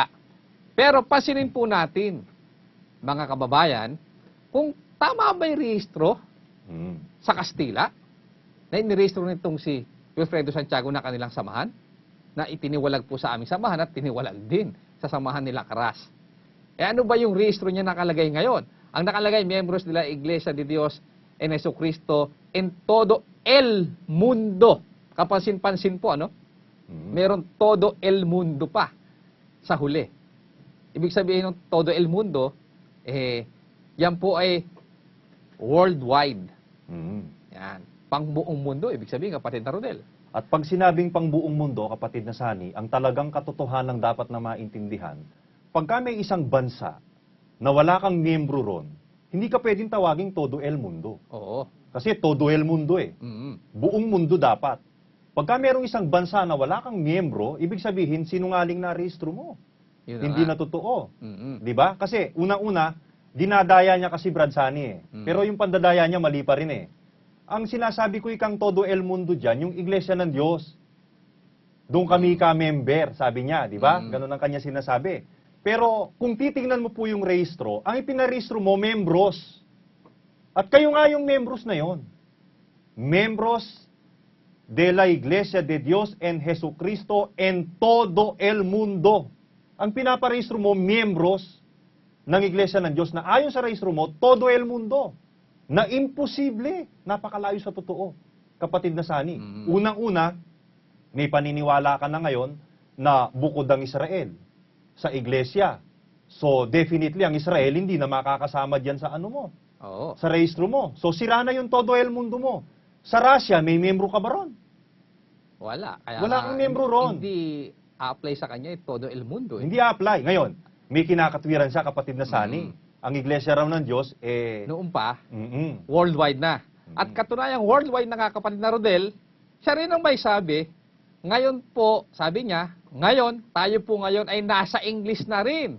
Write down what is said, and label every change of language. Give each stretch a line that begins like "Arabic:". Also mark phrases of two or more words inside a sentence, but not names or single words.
Filipino: Pero pansinin po natin, mga kababayan, kung tama ba yung rehistro Mm. sa Kastila na inirehistro nitong si Wilfredo Santiago na kanilang samahan, na itiniwalag po sa aming samahan at tiniwalag din sa samahan nila Karas. Ano ba yung rehistro niya nakalagay ngayon? Ang nakalagay, miembros de la Iglesia de Dios en Jesucristo en todo el mundo. Kapansin-pansin po, ano? Mm. Meron
Spanish: todo el mundo
Filipino: pa sa huli. Ibig sabihin ng
Spanish: todo el mundo,
Filipino: yan po ay worldwide. Mm. Yan. Pang buong mundo, ibig sabihin, kapatid na Rodel. At pag sinabing pang buong mundo, kapatid na Sani, ang talagang katotohanan dapat na maintindihan, pagka may isang bansa na wala kang miyembro ron, hindi ka pwedeng tawaging
Spanish: todo el mundo.
Filipino: Oo. Kasi
Spanish: todo el mundo
Filipino: eh. Mm-hmm. Buong mundo dapat. Pagka merong isang bansa na wala kang miyembro, ibig sabihin sinungaling na rehistro mo. Hindi na totoo. Mm-hmm. 'Di ba? Kasi unang-una, dinadaya niya kasi Brad Sani eh. Pero yung pandadaya niya mali pa rin eh. Ang sinasabi ko ikang
Spanish: todo el mundo
Filipino: diyan, yung iglesia ng Diyos. Doon kami ka-member, sabi niya, 'di ba? Ganun ang kanya sinasabi. Pero kung titingnan mo po yung rehistro, ang ipinarehistro mo membros. At kayo nga yung membros na yon. Membros de la Iglesia de Dios en Jesucristo en todo el mundo. Ang pinaparehistro mo, membros ng Iglesia ng Diyos na ayon sa rehistro mo,
Spanish: todo el mundo.
Filipino: Na imposible, napakalayo sa totoo, kapatid na Sani. Unang-una, may paniniwala ka na ngayon na bukod ang Israel sa iglesia.
English: So definitely
Filipino: ang Israel hindi na makakasama diyan sa ano mo, Oo. sa rehistro mo. So sira na yung
Spanish: todo el mundo
Filipino: mo. Sa Russia, may miyembro ka ba ron? Wala. Kaya Wala nga, kang miyembro ron. Hindi apply sa kanya
Spanish: todo el mundo.
Filipino: Hindi apply. Ngayon, may kinakatwiran siya, kapatid na Sani. Ang iglesia raw ng Diyos, Noon pa, mm-mm. worldwide na. At katunayang worldwide na nga, kapatid na Rodel, siya rin ang may sabi, ngayon po, sabi niya, ngayon, tayo po ngayon ay nasa English na rin.